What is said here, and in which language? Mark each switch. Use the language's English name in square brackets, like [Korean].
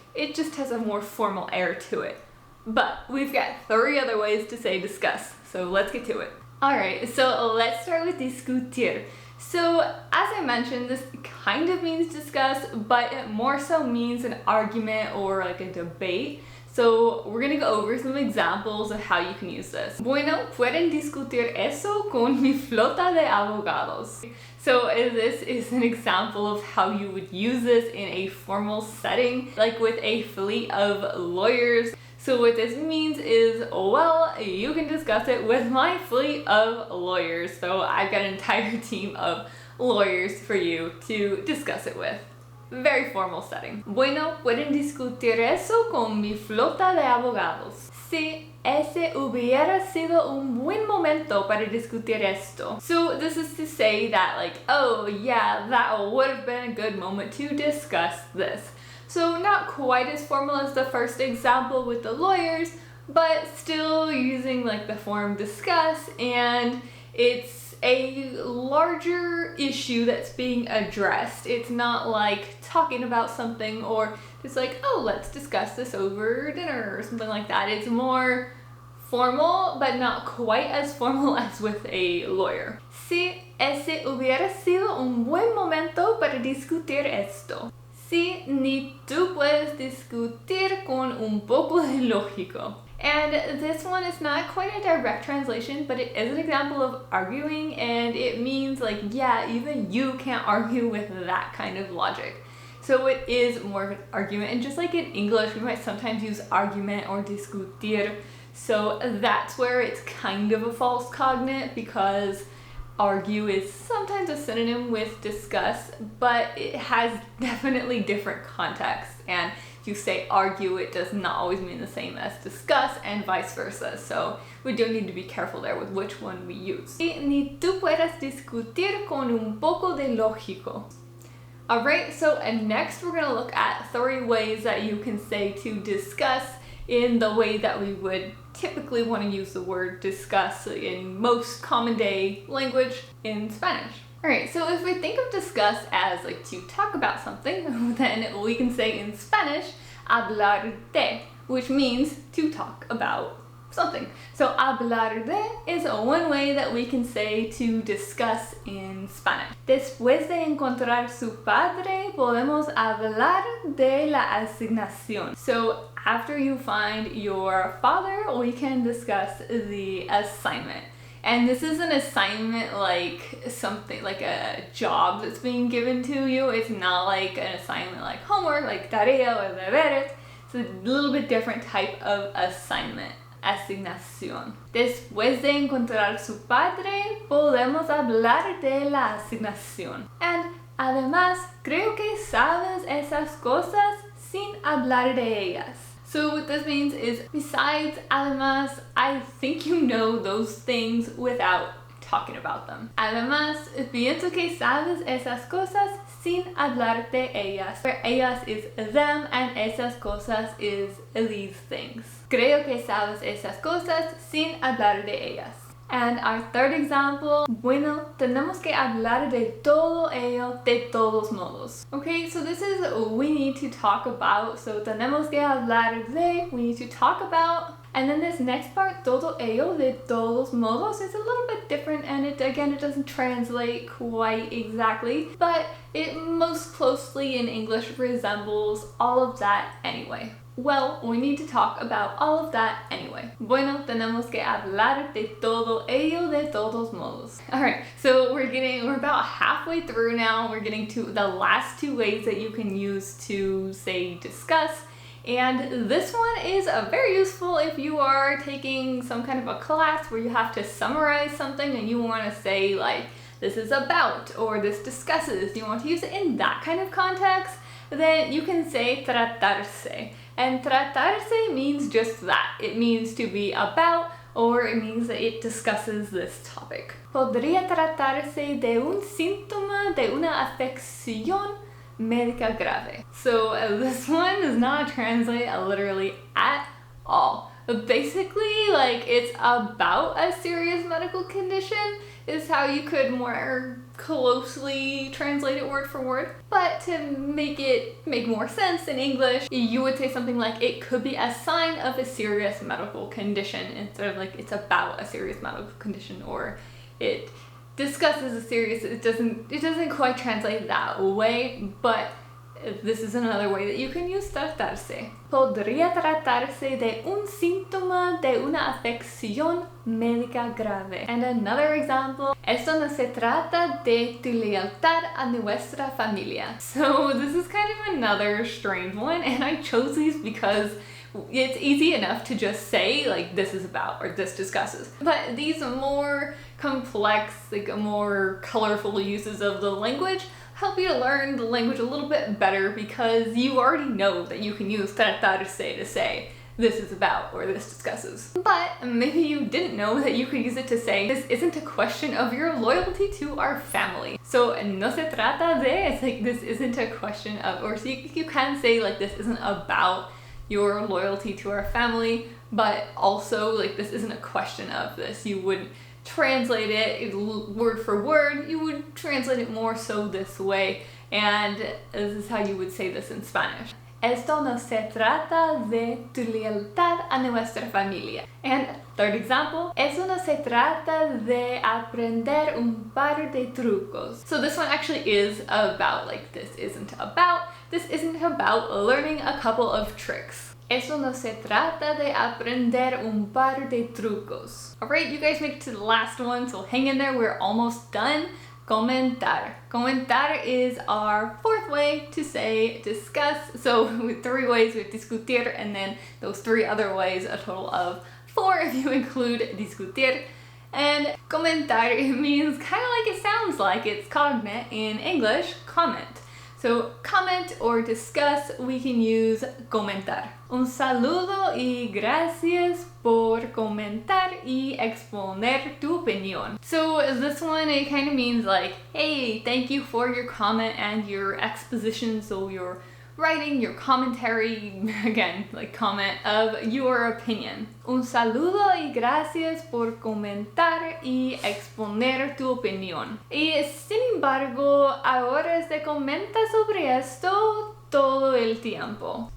[English] It just has a more formal air to it. But we've got 3 other ways to say discuss, so let's get to it. Alright, so let's start with discutir. So as I mentioned, this kind of means discuss, but it more so means an argument or like a debate. So we're gonna go over some examples of how you can use this. [Spanish] Bueno, pueden discutir eso con mi flota de abogados. [English] So this is an example of how you would use this in a formal setting, like with a fleet of lawyers. So what this means is, well, you can discuss it with my fleet of lawyers. So I've got an entire team of lawyers for you to discuss it with. Very formal setting. [Spanish] Bueno, pueden discutir eso con mi flota de abogados. Si ese hubiera sido un buen momento para discutir esto. [English] So this is to say that, like, oh yeah, that would have been a good moment to discuss this. So not quite as formal as the first example with the lawyers, but still using like the form discuss, and it's a larger issue that's being addressed. It's not like talking about something or just like, oh, let's discuss this over dinner or something like that. It's more formal, but not quite as formal as with a lawyer. [Spanish] Si ese hubiera sido un buen momento para discutir esto. Si ni tú puedes discutir con un poco de lógico. [English] And this one is not quite a direct translation, but it is an example of arguing, and it means like, yeah, even you can't argue with that kind of logic. So it is more of an argument, and just like in English, we might sometimes use argument or discutir. So that's where it's kind of a false cognate, because argue is sometimes a synonym with discuss, but it has definitely different contexts. And if you say argue, it does not always mean the same as discuss, and vice versa. So we do need to be careful there with which one we use. [Spanish] Ni tú puedas discutir con un poco de lógico. [English] Alright, so next we're going to look at 3 ways that you can say to discuss in the way that we would typically want to use the word discuss in most common day language in Spanish. Alright, so if we think of discuss as like to talk about something, then we can say in Spanish, hablar de, which means to talk about something. So hablar de is one way that we can say to discuss in Spanish. [Spanish] Después de encontrar su padre, podemos hablar de la asignación. [English] So after you find your father, we can discuss the assignment. And this is an assignment like something like a job that's being given to you. It's not like an assignment like homework, like tarea or deberes. It's a little bit different type of assignment. [Spanish] asignación. Después de encontrar su padre, podemos hablar de la asignación. And además, creo que sabes esas cosas sin hablar de ellas. [English] So what this means is, besides, además, I think you know those things without talking about them. [Spanish] Además, pienso que sabes esas cosas sin hablar de ellas. [English] Where ellas is them and esas cosas is these things. [Spanish] Creo que sabes esas cosas sin hablar de ellas. [English] And our third example, [Spanish] bueno, tenemos que hablar de todo ello de todos modos. [English] Okay, so this is we need to talk about. So [Spanish] tenemos que hablar de, [English] we need to talk about. And then this next part, [Spanish] todo ello de todos modos, [English] is a little bit different, and it doesn't translate quite exactly, but it most closely in English resembles all of that anyway. Well, we need to talk about all of that anyway. [Spanish] Bueno, tenemos que hablar de todo ello de todos modos. [English] Alright, so we're about halfway through now. We're getting to the last two ways that you can use to say discuss. And this one is very useful if you are taking some kind of a class where you have to summarize something and you want to say like, this is about, or this discusses. You want to use it in that kind of context, then you can say tratarse. And tratarse means just that. It means to be about, or it means that it discusses this topic. [Spanish] Podría tratarse de un síntoma de una afección médica grave. [English] So this one does not translate literally at all. But basically, like, it's about a serious medical condition is how you could more closely translate it word for word. But to make more sense in English, you would say something like, it could be a sign of a serious medical condition instead of like, it's about a serious medical condition, or it discusses a serious, it doesn't quite translate that way, but this is another way that you can use tratarse. [Spanish] Podría tratarse de un síntoma de una afección médica grave. [English] And another example, [Spanish] esto no se trata de tu lealtad a nuestra familia. [English] So this is kind of another strange one, and I chose these because it's easy enough to just say like, this is about, or this discusses. But these more complex, like more colorful uses of the language help you to learn the language a little bit better, because you already know that you can use tratarse to say this is about or this discusses. But maybe you didn't know that you could use it to say this isn't a question of your loyalty to our family. So [Spanish] no se trata de, [English] it's like this isn't a question of, or so you can say like this isn't about your loyalty to our family, but also like this isn't a question of this. You wouldn't translate it word for word, you would translate it more so this way, and this is how you would say this in Spanish. [Spanish] Esto no se trata de tu lealtad a nuestra familia. [English] And third example, [Spanish] eso no se trata de aprender un par de trucos. [English] So this one actually is about, like, this isn't about learning a couple of tricks. [Spanish] Eso no se trata de aprender un par de trucos. [English] Alright, you guys made it to the last one, so hang in there, we're almost done. Comentar. Comentar is our fourth way to say discuss. So with 3 ways, we have discutir, and then those 3 other ways, a total of 4 if you include discutir. And comentar, it means kind of like it sounds like, it's cognate in English, comment. So comment or discuss, we can use comentar. [Spanish] Un saludo y gracias por comentar y exponer tu opinión. [English] So this one, it kind of means like, hey, thank you for your comment and your exposition, so your writing, your commentary, again, like comment of your opinion. [Spanish] Un saludo y gracias por comentar y exponer tu opinión. Y sin embargo, ahora se comenta sobre esto todo el tiempo.